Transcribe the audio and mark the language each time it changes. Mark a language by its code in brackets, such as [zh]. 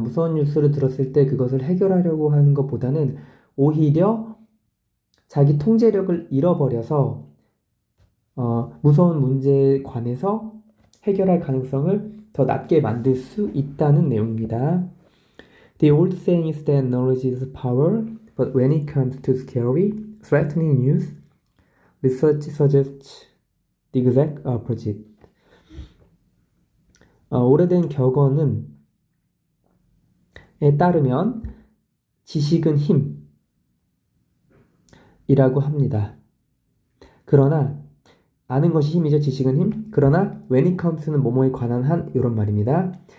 [ko] 무서운 뉴스를 들었을 때 그것을 해결하려고 하는 것보다는 오히려 자기 통제력을 잃어버려서 무서운 문제에 관해서 해결할 가능성을 더 낮게 만들 수 있다는 내용입니다. [en] The old saying is that knowledge is power, but when it comes to scary, threatening news, research suggests the exact opposite. [ko] 오래된 격언은 에 따르면 지식은 힘이라고 합니다. 그러나 아는 것이 힘이죠. 지식은 힘. 그러나 [en] when it comes [ko] 는 뭐뭐에 관한 한 이런 말입니다.